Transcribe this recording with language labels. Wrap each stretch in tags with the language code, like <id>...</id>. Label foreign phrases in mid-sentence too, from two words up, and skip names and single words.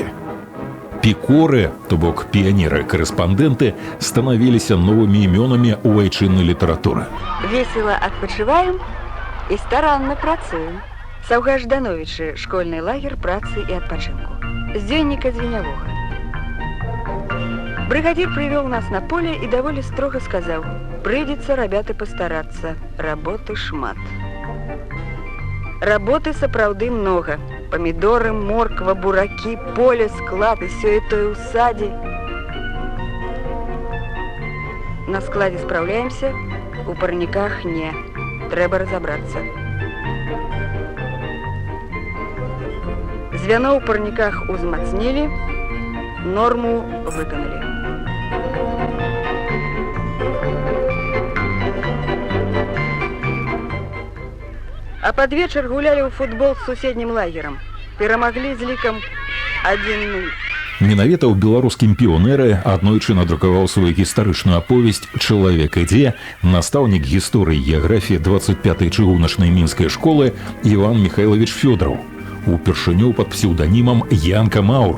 <be>Пікоры, то бок піянеры-карэспандэнты, станавіліся новымі імёнамі ў айчыннай літаратуры. Весело адпачываем і старанна працуем. Саўгаш Ждановічы, школьны лагер працы і адпачынку. З дзённіка Звенявога.</be> <ru>Бригадир привел нас на поле и довольно строго сказал: «Придется, ребята, постараться.</ru> <be>Работы шмат». Работы сапраўды много. Помидоры, морква, бураки, поле, склад</be> <ru>и все это</ru> <be>и у саді.</be> <ru>На складе справляемся, у парниках не.</ru> <be>Трэба разобраться. Звяно у парниках узмацнили, норму выконали.</be> <ru>А под вечер</ru> <be>гуляли у футбол с суседнім лагером. Перамаглі з лікам 1-0. Менавіта ў беларускім піонеры аднойчы надрукаваў сваю гістарычную аповесць «Чалавек ідзе» настаўнік гісторыі і геаграфіі 25-й чыгуначнай мінскай школы Іван Михайлович Фёдораў, упершыню пад псеўданімам Янка Маур.</be>